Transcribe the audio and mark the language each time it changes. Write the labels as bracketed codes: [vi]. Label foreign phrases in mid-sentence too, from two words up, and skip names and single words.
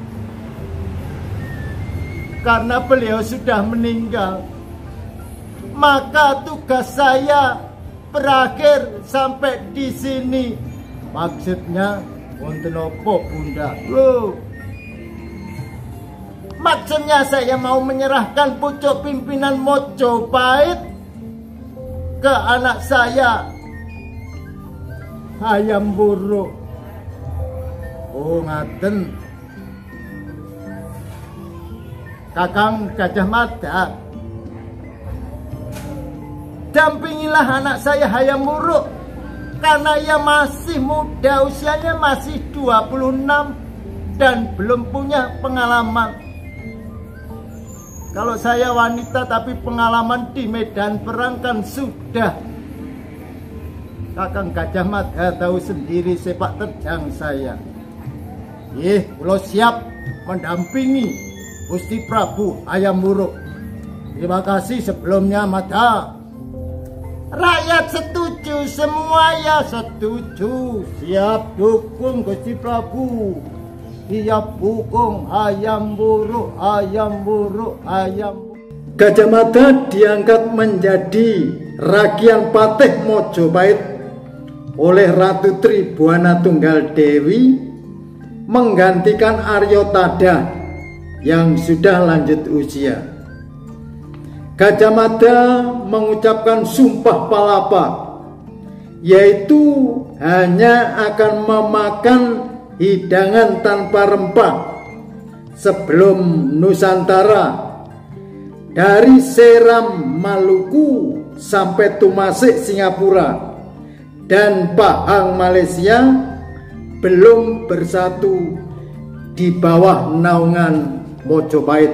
[id] Karena beliau sudah meninggal, maka tugas saya berakhir sampai di sini. Maksudnya wonten apa, Bunda? Loh, maksudnya saya mau menyerahkan pucuk pimpinan Mojopahit ke anak saya, Hayam Wuruk. [jv] Oh, ngaten. [id] Kakang Gajah Mada, dampingilah anak saya Hayam Wuruk karena ia masih muda, usianya masih 26 dan belum punya pengalaman. Kalau saya wanita tapi pengalaman di medan perang kan sudah. Kakang Gajah Mada tahu sendiri sepak terjang saya. Kula siap mendampingi Gusti Prabu Hayam Wuruk. Terima kasih sebelumnya, Mada. Rakyat setuju, semua ya setuju. Siap dukung Gusti Prabu. Siap dukung Hayam Wuruk, Hayam Wuruk, Hayam Wuruk. Gajah Mada diangkat menjadi Rakian Patih Mojopahit oleh Ratu Tribuana Tunggal Dewi, menggantikan Arya Tadah yang sudah lanjut usia. Gajah Mada mengucapkan sumpah palapa, yaitu hanya akan memakan hidangan tanpa rempah sebelum Nusantara, dari Seram Maluku sampai Tumasik Singapura dan Pahang Malaysia, belum bersatu di bawah naungan Mojopahit.